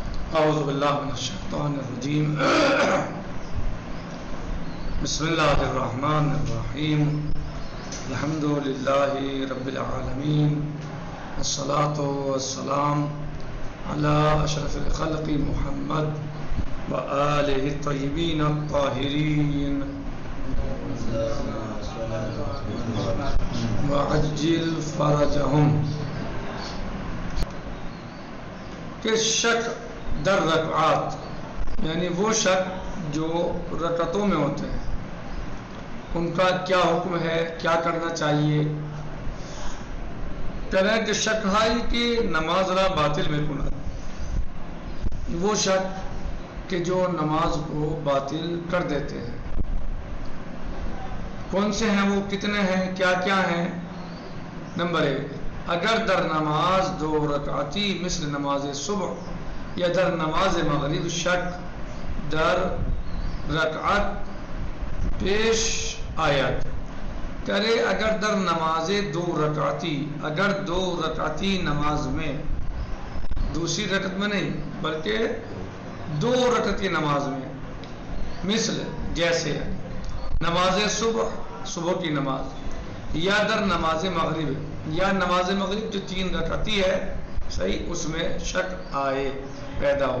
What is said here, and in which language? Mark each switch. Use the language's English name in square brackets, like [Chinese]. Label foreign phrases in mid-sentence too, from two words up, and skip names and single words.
[Arabic] اعوذ باللہ من الشیطان الرجیم بسم اللہ الرحمن الرحیم الحمد للہ رب العالمین والصلاة والسلام علی اشرف الخلق محمد وآلہ الطیبین الطاہرین وعجل فرجہم. [Persian] کہ شک در رکعات [Urdu] یعنی وہ شک جو رکعتوں میں ہوتے ہیں ان کا کیا حکم ہے، کیا کرنا چاہیے. کہہ رہے ہیں کہ شک ہے کہ [Persian] نماز را باطل میں کنا، [Urdu] وہ شک کہ جو نماز کو باطل کر دیتے ہیں. کون سے ہیں وہ، کتنے ہیں، کیا کیا ہیں. [Persian] نمبر 1، اگر در نماز 2 رکعتی مثل نماز صبح یا در نماز مغرب شک در رکعت پیش آید. [Urdu] کرے [Persian] اگر در نماز 2 رکعتی، [Urdu] اگر 2 رکعتی نماز میں، دوسری رکعت میں نہیں بلکہ 2 رکعتی نماز میں، مثل جیسے نماز صبح کی نماز، [Persian] یا در نماز مغرب، [Urdu] یا نماز مغرب جو 3 رکعتی ہے، صحیح، اس میں شک آئے، پیدا ہو.